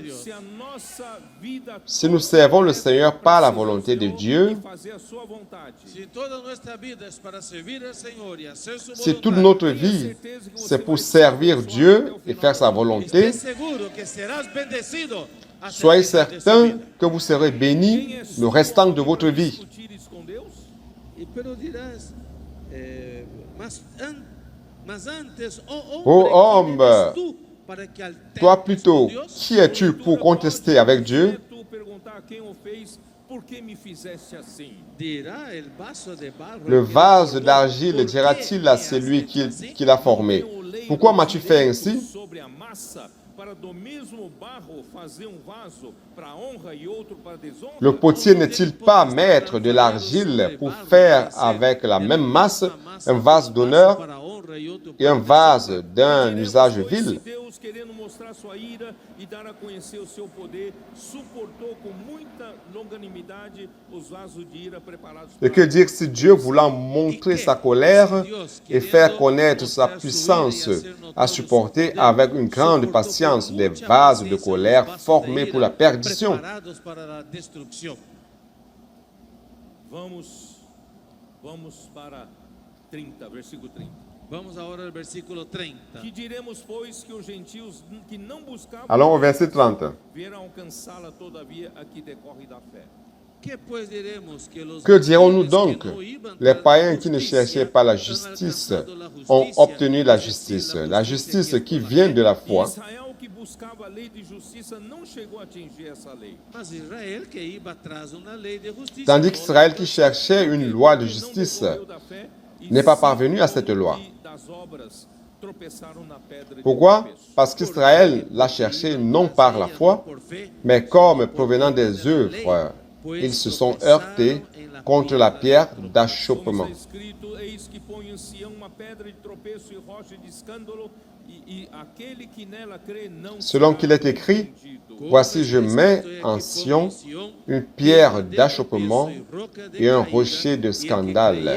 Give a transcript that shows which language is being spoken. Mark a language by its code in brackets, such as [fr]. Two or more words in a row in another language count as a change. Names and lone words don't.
[pt] se a nossa vida [fr] Si nous servons le Seigneur par la volonté de Dieu, [pt] e fazer a sua vontade, [es] Si toda nuestra vida es para servir al Señor y hacer su si voluntad, [fr] toute notre vie, c'est pour servir Dieu et faire sa volonté, [es] estés seguro que serás bendecido hasta [fr] soyez [es] el final de su [fr] certain [es] vida. [fr] que vous serez bénis le restant de votre vie. [pt] discutir isso com Deus? [es] Pero dirás, mas antes, [fr] Oh homme, [es] ¿quién eres tú para que alterques [fr] Toi [es] con [fr] plutôt, [es] Dios? [fr] qui es-tu pour contester avec Dieu? [pt] Tu perguntar a quem o fez, por que me fizeste assim? [es] Dirá el vaso de barro, [fr] Le [es] el que [fr] vase [es] lo formó, [fr] d'argile [es] ¿por [fr] dira-t-il [es] qué [fr] à [es] me has [fr] celui [es] hecho así? [fr] qui l'a formé? Pourquoi m'as-tu fait ainsi? [pt] Sobre a massa, para do mesmo barro fazer vaso para honra e outro para desonra? [fr] Le potier n'est-il pas maître de l'argile pour faire avec la même masse un vase d'honneur et un vase d'un usage [pt] Pois, [fr] vil? [pt] se Deus, querendo mostrar sua ira e dar a conhecer o seu poder, suportou com muita longanimidade os vasos de ira preparados [fr] Et que dire si Dieu, voulant montrer sa colère et faire connaître sa puissance, a supporté avec une grande patience des vases de colère formés pour la perdition? [es] preparados para la destrucción. [pt] Vamos para 30, versículo 30. [es] Vamos ahora al versículo 30. [pt] Que diremos, pois, que os gentios que não buscavam [fr] Allons au verset 30. [pt] vieram alcançá-la todavia a que decorre da fé. [es] ¿Qué pues diremos? [fr] Que dirons-nous [es] gentiles [fr] donc? [es] que no iban [fr] Les [es] tras [fr] païens [es] la [fr] qui ne [es] justicia [fr] cherchaient pas la [es] han [fr] justice [es] alcanzado la [fr] ont [es] justicia, [fr] obtenu la [es] es decir, [fr] justice. [es] la [fr] La [es] justicia [fr] justice [es] que es [fr] qui [es] por la [fr] vient [es] fe. [fr] de la [pt] E [fr] foi. [pt] Israel que buscava a lei de justiça não chegou a atingir essa lei. [es] Mas Israel que iba tras una ley de justicia. [fr] Tandis [es] no [fr] qu'Israël [es] la [fr] qui cherchait une loi de [pt] Não [fr] justice [pt] decorreu da fé, e [fr] n'est pas [pt] sim, [fr] parvenu à cette loi. [pt] e das obras tropeçaram na pedra de [fr] Pourquoi? [pt] tropeço. [fr] Parce qu'Israël l'a cherché non par la foi, mais comme provenant des œuvres. Ils se sont heurtés contre la pierre [pt] Como [fr] d'achoppement. [pt] está escrito, eis que põe em Sião uma pedra de tropeço e rocha de escândalo, e aquele que nela crê não [fr] Selon [pt] será [fr] qu'il est écrit, [pt] confundido. [fr] voici je mets en Sion une pierre d'achoppement et un rocher de scandale.